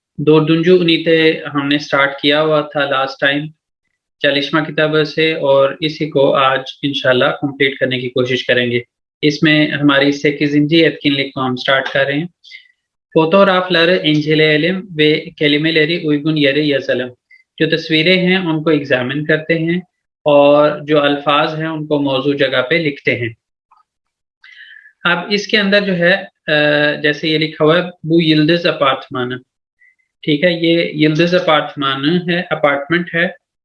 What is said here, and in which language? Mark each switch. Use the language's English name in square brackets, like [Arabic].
[Hindi] दोरदुंजू उनीते हमने स्टार्ट किया हुआ था लास्ट टाइम 40वां किताब से, और इसी को आज इंशाल्लाह कंप्लीट करने की कोशिश करेंगे। इसमें हमारी 8. etkinlik को हम स्टार्ट कर रहे हैं। [Turkish] Fotoğrafları inceleyelim ve kelimeleri uygun yere yazalım। [Hindi] जो तस्वीरें हैं उनको एग्जामिन करते हैं और जो अल्फाज हैं उनको मौजू जगह पे लिखते हैं। अब इसके अंदर जो है जैसे ये लिखा हुआ है [Turkish] bu yıldız [Hindi] अपार्टमान, ठीक है, ये यिल्दिज अपार्टमान है, अपार्टमेंट है।